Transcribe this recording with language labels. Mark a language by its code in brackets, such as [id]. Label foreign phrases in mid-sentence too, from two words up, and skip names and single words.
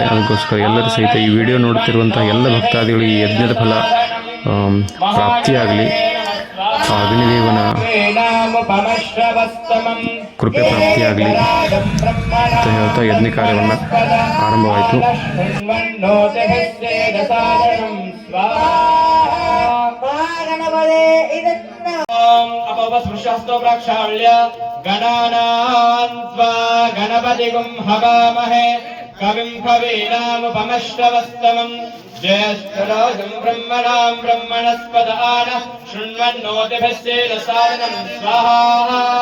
[kn] ಅದಕ್ಕೋಸ್ಕರ ಎಲ್ಲರೂ ಸಹಿತ ಈ ವಿಡಿಯೋ ನೋಡ್ತಿರುವಂಥ ಎಲ್ಲ ಭಕ್ತಾದಿಗಳಿಗೆ ಈ ಯಜ್ಞದ ಫಲ ಪ್ರಾಪ್ತಿಯಾಗಲಿ, ಅಗ್ನಿದೇವನ ಕೃಪೆ ಪ್ರಾಪ್ತಿಯಾಗಲಿ ಅಂತ ಹೇಳ್ತಾ ಯಜ್ಞ ಕಾರ್ಯವನ್ನು ಆರಂಭವಾಯಿತು. [sa] ಗಣಪತಿಗುಂ ಹವಾಮಹೇ ಕವಿಂ ಕವೀನಾಮುಪಮಶ್ರವಸ್ತಮಂ ಜ್ಯೇಷ್ಠರಾಜಂ ಬ್ರಹ್ಮಣಾಂ ಬ್ರಹ್ಮಣಸ್ಪದ ಆನ ಶೃಣ್ವನ್ನೋತಿಭಿಶ್ಚೇದ ಸಾಧನಂ ಸ್ವಾಹಾ.